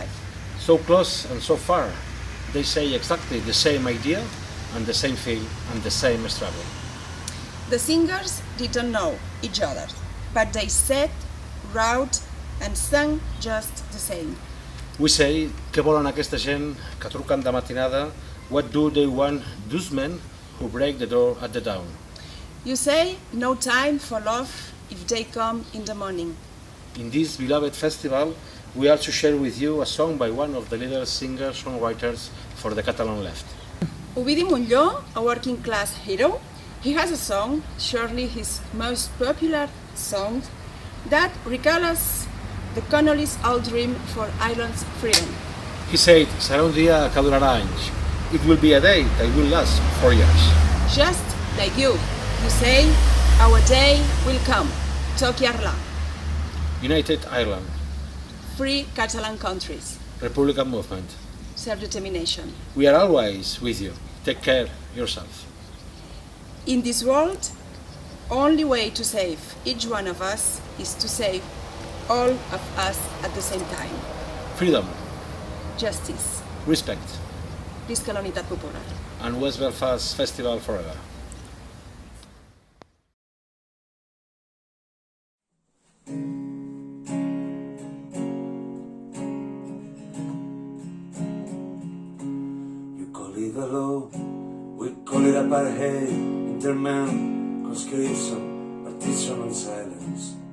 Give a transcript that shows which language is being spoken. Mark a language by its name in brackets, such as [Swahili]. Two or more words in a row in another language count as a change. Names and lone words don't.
[English] So close and so far, they say exactly the same idea and the same feel and the same struggle. The singers didn't know each other, but they said, wrote and sang just the same. We say, [Catalan] què volen aquesta gent que truquen de matinada? [English] What do they want, those men who break the door at the dawn? You say, no time for love if they come in the morning. In this beloved festival, we also share with you a song by one of the leading singer-songwriters for the Catalan left. Ovidi Montllor, a working class hero, he has a song, surely his most popular song, that recalls the Connolly's old dream for Ireland's freedom. He said, [Catalan] serà un dia que durarà anys. [English] It will be a day that will last 4 years. Just like you say, our day will come. Tokiarla. United Ireland. Free Catalan countries. Republican movement. Self-determination. We are always with you. Take care yourself. In this world, only way to save each one of us is to save all of us at the same time. Freedom. Justice. Respect. [Catalan] Visca la unitat popular. [English] And West Belfast Festival forever. You call it the law, we call it apartheid, interment, conscription, partition and silence.